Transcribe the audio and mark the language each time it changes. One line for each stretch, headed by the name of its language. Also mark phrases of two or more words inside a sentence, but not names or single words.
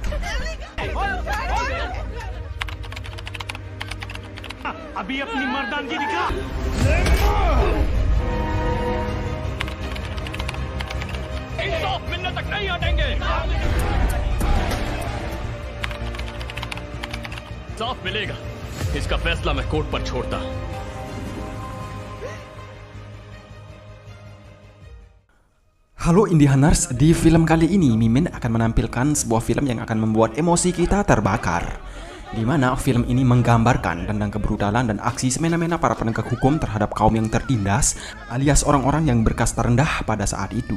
Hindi: अभी अपनी मर्दानगी दिखा। इंसाफ मिलने तक नहीं हटेंगे। इंसाफ मिलेगा, इसका फैसला मैं कोर्ट पर छोड़ता।
Indonesian: Halo Indianers, di film kali ini Mimin akan menampilkan sebuah film yang akan membuat emosi kita terbakar, di mana film ini menggambarkan tentang kebrutalan dan aksi semena-mena para penegak hukum terhadap kaum yang tertindas, alias orang-orang yang berkasta rendah pada saat itu.